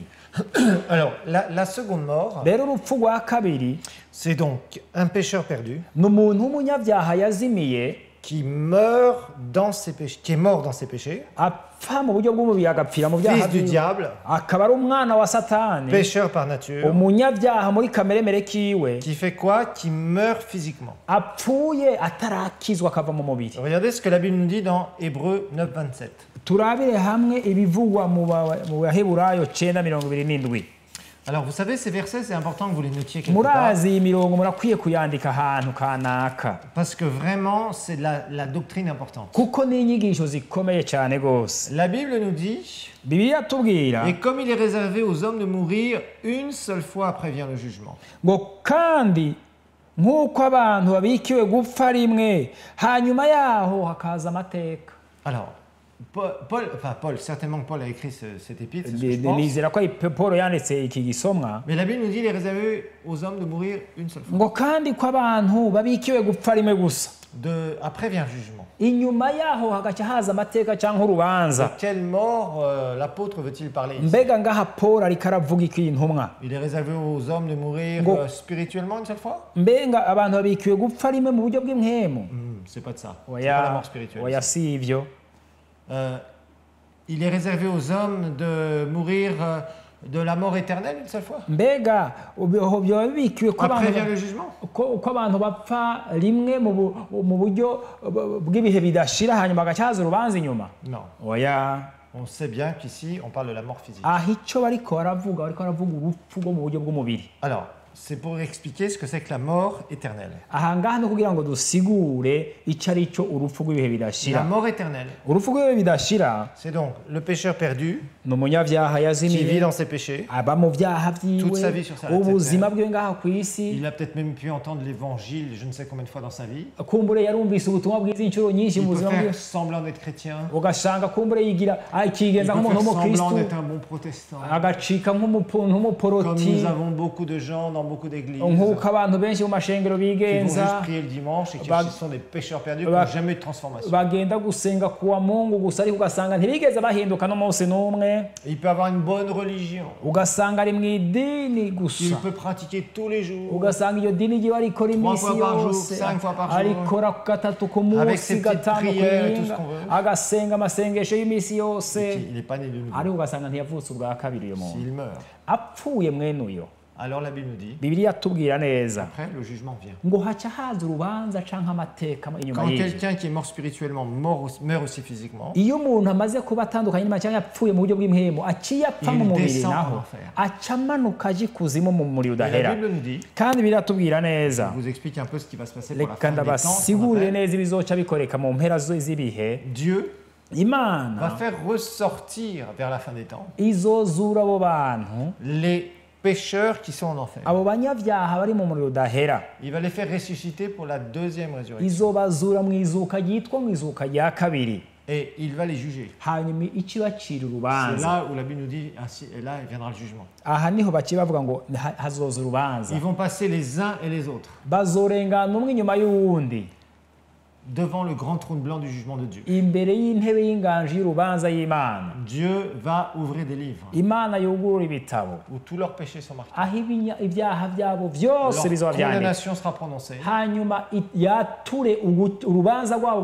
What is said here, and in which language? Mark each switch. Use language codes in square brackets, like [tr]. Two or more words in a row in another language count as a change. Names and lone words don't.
[fr] Alors, la seconde mort, [rn] rero urupfu rwa kabiri [fr] c'est donc un pécheur perdu [rn] ni umuntu w'umunyabyaha yazimiye [fr] qui meurt dans ses péchés, qui est mort dans ses péchés, [rn] apfa mu buryo bw'umubiri agapfira mu byaha [fr] fils du [rn] byiwe, [fr] diable, [rn] akaba ari umwana wa satani, [fr] pécheur par nature, [rn] umunyabyaha muri kameremere kiwe, [fr] qui fait quoi? Qui meurt physiquement. [rn] apfuye atarakizwa akava mu mubiri. [fr] Regardez ce que la Bible nous dit dans Hébreux 9, 27. [rn] turabire hamwe ibivugwa mu Baheburayo 9:27. [fr] Alors, vous savez, ces versets, c'est important que vous les notiez quelque part, [rn] murazi iyi mirongo murakwiye kuyandika ahantu kanaka [fr] parce que vraiment, c'est la doctrine importante. [rn] kuko ni inyigisho zikomeye cyane rwose. [fr] La Bible nous dit, [rn] Bibiliya tubwira [fr] et comme il est réservé aux hommes de mourir une seule fois après vient le jugement. [rn] ngo kandi nk'uko abantu babikiwe gupfa rimwe hanyuma yaho hakaza amateka. [fr] Alors, Paul, certainement que Paul a écrit cet épître, c'est ce que je pense. [rn] nizera ko Paul yanditse iki gisomwa [fr] Mais la Bible nous dit, il est réservé aux hommes de mourir une seule fois. [rn] ngo kandi ko abantu babikiwe gupfa rimwe gusa [fr] Après vient le jugement. [rn] inyuma yaho hagaca haza amateka cyangwa urubanza. [fr] De quelle mort l'apôtre veut-il parler ici? [rn] mbega ngaha Paul ariko aravuga iki intumwa? [fr] Il est réservé aux hommes de mourir spirituellement une seule fois? [rn] Mbenga abantu babikiwe gupfa rimwe mu buryo bw'impwemu? [fr] C'est pas de ça. C'est pas la mort spirituelle. [rn] oya si ivyo. [fr] Il est réservé aux hommes de mourir de la mort éternelle une seule fois? [rn] mbega byoba bibikiwe ko [fr] Après vient le jugement? [rn] ko abantu bapfa rimwe mu buryo bw'ibihe bidashira hanyuma hagaca haza urubanza inyuma? [fr] Non. [rn] oya. [fr] On sait bien qu'ici, on parle de la mort physique. [rn] aho icyo bariko baravuga urupfu rwo mu buryo bw'umubiri. [fr] Alors, c'est pour expliquer ce que c'est que la mort éternelle. [rn] aha ngaha no kugira ngo dusigure icyo ari cyo urupfu rw'ibihe bidashira. [fr] La mort éternelle, [rn] urupfu rw'ibihe bidashira [fr] c'est donc le pécheur perdu [rn] ni umunyabyaha [fr] qui vit [rn] yazimiye [fr] dans ses péchés. [rn] aba mu byaha [fr] Toute sa vie [rn] byiwe [fr] sur sa terre. [rn] ubuzima bwe ngaha ku isi. [fr] Il a peut-être même pu entendre l'évangile je ne sais combien de fois dans sa vie. [rn] kumbure yarumvise ubutumwa bwiza inshuro nyinshi [fr] Il [rn] mu [fr] peut [rn] buzima bwe, [fr] faire semblant d'être chrétien. [rn] ugasanga kumbure yigira [fr] Il [rn] akigenza [fr] peut [rn] nk'umuntu [fr] faire [rn] w'umukristu [fr] semblant d'être un bon protestant. [rn] agacika [fr] Comme [rn] nk'umuporoti [fr] nous avons beaucoup de gens dans beaucoup d'églises [rn] nk'uko abantu benshi mu mashengero [fr] qui vont [rn] bigenza [fr] juste prier le dimanche et qui Bah- sont des pécheurs perdus qui n'ont jamais eu de transformation. [rn] bagenda gusenga kuwa mungu gusa ariko ugasanga ntibigeze bahinduka n'umunsi n'umwe. [fr] Il peut avoir une bonne religion [rn] ugasanga ari mu idini [fr] qu'il [rn] gusa [fr] peut pratiquer tous les jours [rn] ugasanga iyo dini ryiwe arikora iminsi [fr] fois par jour, [rn] yose [fr] 5 fois par jour. [rn] arikora gatatu ku [fr] Avec ses [rn] munsi [fr] petites [rn] gatanu [fr] prières et tout ce [rn] kuyinga [fr] qu'on veut. [rn] agasenga amasengesho y'iminsi yose [fr] il n'est pas né de nouveau. [rn] ariko ugasanga ntiyavutse ubwa kabiri uyo muntu. [fr] S'il meurt, [rn] apfuye mwene uyo [fr] alors la Bible nous dit, [rn] Bibiliya atubwira neza [fr] après le jugement vient. [rn] ngo haca haza urubanza canke amateka inyuma [fr] Quand [rn] y'ivyo. [fr] quelqu'un qui est mort spirituellement meurt aussi physiquement, [rn] iyo umuntu amaze kuba atandukanye n'Imana cyangwa yapfuye mu buryo bw'impwemu aciye apfa mu [fr] Il [rn] mubiri [fr] descend [rn] naho [fr] en enfer. [rn] aca amanuka aje ikuzimu mu muriro [fr] et la [rn] udahera. [fr] Bible nous dit, [rn] kandi Bibiliya atubwira neza [fr] je vous explique un peu ce qui va se passer pour la [rn] reka [fr] fin des temps. ce qu'on [rn] ndabasigurire [fr] appelle. [rn] neza ibizoca bikoreka mu mpera z'ibihe. [fr] Dieu va [rn] Imana [fr] faire ressortir vers la fin des temps [rn] izozura abo bantu [fr] les pécheurs qui sont en enfer. [rn] abo banyabyaha bari mu muriro udahera, [fr] Il va les faire ressusciter pour la deuxième résurrection. [rn] izobazura mu izuka ryitwa mu izuka rya kabiri, [fr] Et il va les juger. [rn] hanyuma icibacira [fr] C'est [rn] urubanza. [fr] là où la Bible nous dit, ainsi, et là viendra le jugement. [rn] aha niho baciye bavuga ngo hazoza urubanza, [fr] Ils vont passer les uns et les autres. [rn] bazorengana umwe inyuma y'uwundi. [fr] devant le grand trône blanc du jugement de Dieu. [rn] imbere y'intebe y'inganji y'urubanza y'Imana. [fr] Dieu va ouvrir des livres [rn] Imana yugurura ibitabo [fr] où tous leurs péchés sont marqués. [rn] aho ibyaha byabo byose bizaba [fr] Leur [rn] byanditse, [fr] condamnation sera prononcée. [rn] hanyuma yature urubanza rwabo